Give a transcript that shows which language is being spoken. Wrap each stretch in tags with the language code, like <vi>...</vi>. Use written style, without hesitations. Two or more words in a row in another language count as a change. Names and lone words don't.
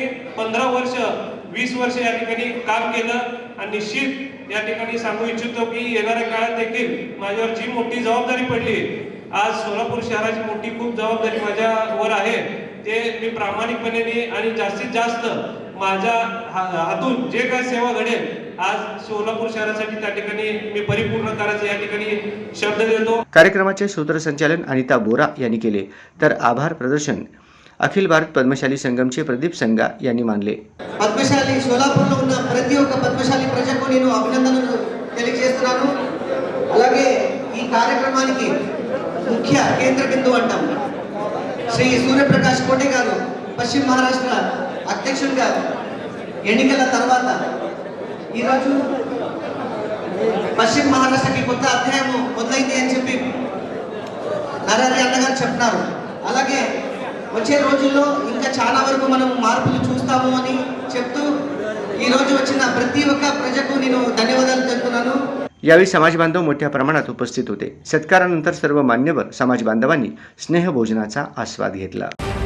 <mr>15 वर्ष 20 वर्ष या ठिकाणी काम केलं आणि निश्चित या ठिकाणी सांगू इच्छितो की येणाऱ्या काळात देखील माझ्यावर जी मोठी जबाबदारी पडली, आज सोलापूर शहराची मोठी खूप जबाबदारी माझ्यावर आहे, ते मी प्रामाणिकपणे आणि जास्तीत जास्त माझ्या हातून जे काही सेवा घडेल आज सोलापूर शहरासाठी त्या ठिकाणी मी परिपूर्ण करायचं या ठिकाणी शब्द देतो. कार्यक्रमाचे सूत्रसंचालन अनिता बोरा यांनी केले, तर आभार प्रदर्शन అఖిల భారత్ పద్మశాలి సంఘంचे ప్రదీప్ సంగా यांनी मानले.</mr> <te>పద్మశాలి సోలాపూర్లో ఉన్న ప్రతి ఒక్క పద్మశాలి ప్రజకు నేను అభినందనలు తెలియజేస్తున్నాను. అలాగే ఈ కార్యక్రమానికి ముఖ్య కేంద్ర బిందువు అంటాం శ్రీ సూర్యప్రకాష్ కోటే గారు పశ్చిమ మహారాష్ట్ర అధ్యక్షుడిగా ఎన్నికల తర్వాత ఈరోజు పశ్చిమ మహారాష్ట్రకి కొత్త అధ్యాయం మొదలైంది అని చెప్పి నరహరి అన్నగారు చెప్తున్నారు. అలాగే వచ్చే రోజుల్లో ఇంకా చాలా वరకు మనం మార్పులు చూస్తాము అని చెప్తూ ఈ రోజు వచ్చిన ప్రతి ఒక్క ప్రజకు నేను ధన్యవాదాలు తెలుపుతున్నాను.</te> <mr>यावेळी समाज बांधव मोठ्या प्रमाणात उपस्थित होते. सत्कारानंतर सर्व मान्यवर समाज बांधवांनी स्नेहभोजनाचा आस्वाद घेतला.</mr>